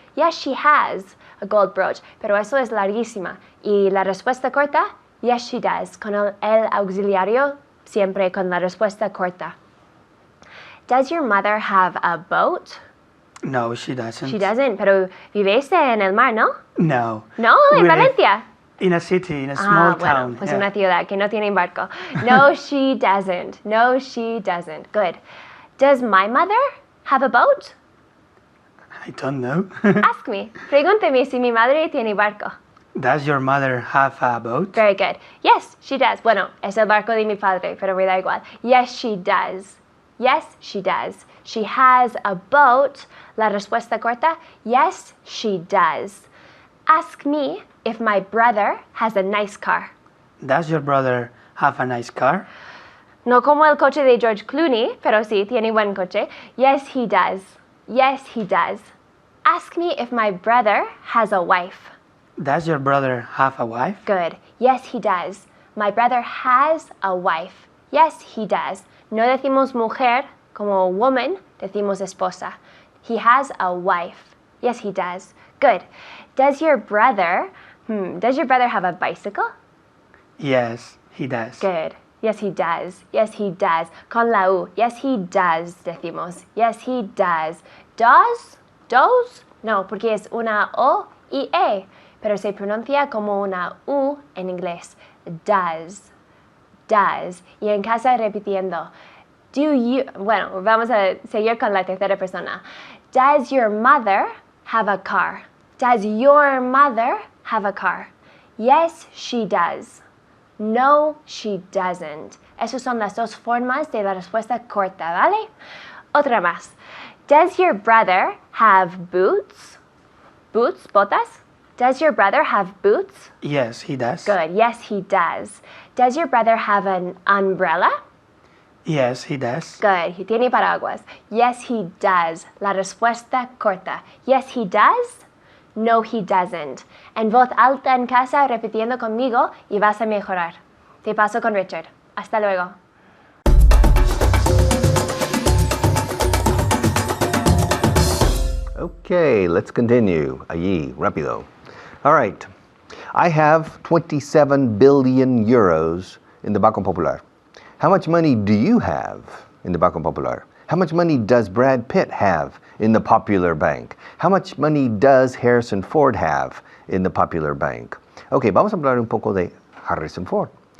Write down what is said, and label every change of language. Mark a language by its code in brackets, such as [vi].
[en] Yes, she has a gold brooch. [es] Pero eso es larguísima. Y la respuesta corta, [en] yes, she does. [es] Con el auxiliario, siempre con la respuesta corta. [en] Does your mother have a boat? No, she doesn't. She doesn't, [es] pero vives en el mar, ¿no? No. No, en [en] We're Valencia. In a city, in a small [es] bueno, [en] town. [es] pues [en] yeah. [es] una ciudad que no tiene barco. [en] No, she doesn't. No, she doesn't. Good. Does my mother have a boat? I don't know. Ask me. [es] Pregúnteme si mi madre tiene barco. [en] Does your mother have a boat? Very good. Yes, she does. [es] Bueno, es el barco de mi padre, pero me da igual. [en] Yes, she does. Yes, she does. She has a boat. [es] La respuesta corta, [en] yes, she does. Ask me if my brother has a nice car. Does your brother have a nice car? [es] No como el coche de George Clooney, pero sí, tiene buen coche. [en] Yes, he does. Yes, he does. Ask me if my brother has a wife. Does your brother have a wife? Good. Yes, he does. My brother has a wife. Yes, he does. [es] No decimos mujer como woman, decimos esposa. [en] He has a wife. Yes, he does. Good. Does your brother have a bicycle? Yes, he does. Good. Yes, he does. Yes, he does. [es] Con la U. [en] Yes, he does, [es] decimos. [en] Yes, he does. Does? Does? [es] No, porque es una O y E, pero se pronuncia como una U en inglés. [en] Does. Does. [es] Y en casa repitiendo. [en] Do you... [es] Bueno, vamos a seguir con la tercera persona. [en] Does your mother have a car? Does your mother have a car? Yes, she does. No, she doesn't. [es] Esas son las dos formas de la respuesta corta, ¿vale? Otra más. [en] Does your brother have boots? Boots, botas? Does your brother have boots? Yes, he does. Good. Yes, he does. Does your brother have an umbrella? Yes, he does. Good. He [es] tiene paraguas. [en] Yes, he does. [es] La respuesta corta. [en] Yes, he does. No, he doesn't. [es] En voz alta en casa, repitiendo conmigo y vas a mejorar. Te paso con Richard. Hasta luego. [en] Okay, let's continue. [es] Allí, rápido. [en] All right. I have 27 billion euros in the Banco Popular. How much money do you have in the Banco Popular? How much money does Brad Pitt have in the Popular Bank? How much money does Harrison Ford have in the Popular Bank? [es] Okay, vamos a hablar un poco de Harrison Ford.